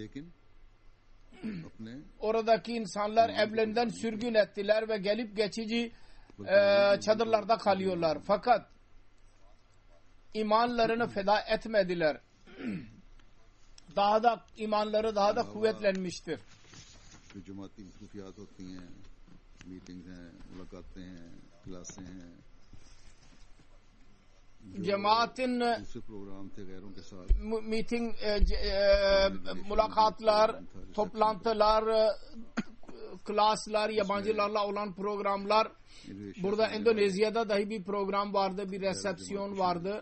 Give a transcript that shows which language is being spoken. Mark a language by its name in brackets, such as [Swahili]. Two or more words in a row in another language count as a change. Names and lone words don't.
[Turkish] Oradaki insanlar evlerinden sürgün ettiler ve gelip geçici çadırlarda kalıyorlar. Fakat imanlarını feda etmediler. Daha da imanları daha da kuvvetlenmiştir. [Urdu] جماعتی مصروفیات ہوتی ہیں، میٹنگز ہیں، ملاقاتیں ہیں، کلاسیں ہیں. [Turkish] Cemaatin meeting, mülakatlar, toplantılar, klaslar, yabancılarla olan programlar. Burada Endonezya'da dahi bir program vardı, bir resepsiyon vardı.